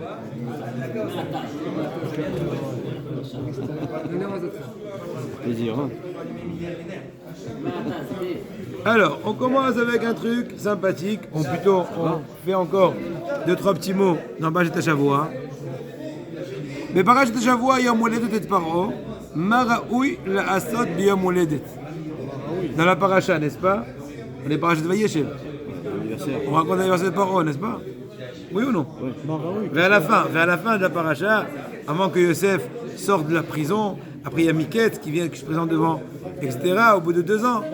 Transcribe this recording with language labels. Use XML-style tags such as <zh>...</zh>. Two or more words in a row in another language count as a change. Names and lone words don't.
<fr>Plaisir, hein. Alors, on commence avec un truc sympathique. On fait encore 2-3 petits mots dans</fr> <he>פרשת שבוע. Mais פרשת שבוע, יום הולדת את פרעה, מה ראוי לעשות ביום הולדת.</he> <fr>Dans la paracha, n'est-ce pas? On est Parashat Vayeshev. On raconte l'anniversaire de Paro, n'est-ce pas? Oui ou non? Oui. Vers la fin de la paracha, avant que Yosef sorte de la prison, après il y a Miquette qui se présente devant, etc., au bout de 2 ans.</fr>